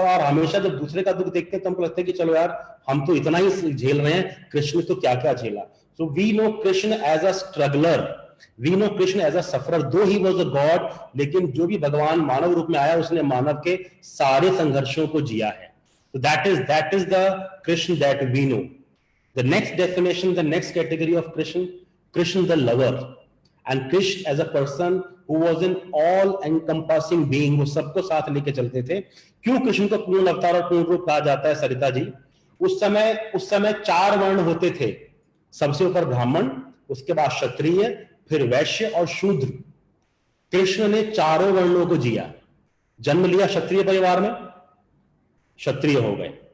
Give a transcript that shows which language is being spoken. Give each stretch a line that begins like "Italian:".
Hindi: और हमेशा जब दूसरे का दुख देखते हैं तो हमको लगता है कि चलो यार, हम तो इतना ही झेल रहे हैं, कृष्ण तो क्या क्या झेला।
English: so we know Krishna as a struggler, we know Krishna as a sufferer, though he was a god,
Hindi: लेकिन जो भी भगवान मानव रूप में आया, उसने मानव के सारे संघर्षों को जिया है।
English: So that is the Krishna that we know. The next definition, the next category of Krishna the lover, and Krishna as a person who was an all-encompassing being,
Hindi: वो सबको साथ लेके चलते थे। क्यों कृष्ण को पूर्ण अवतार और पूर्ण रूप कहा जाता है सरिता जी? उस समय 4 वर्ण होते थे, सबसे ऊपर ब्राह्मण, उसके बाद क्षत्रिय, फिर वैश्य और शूद्र। कृष्ण ने चारों वर्णों को जिया, जन्म लिया क्षत्रिय परिवार में, क्षत्रिय हो गए।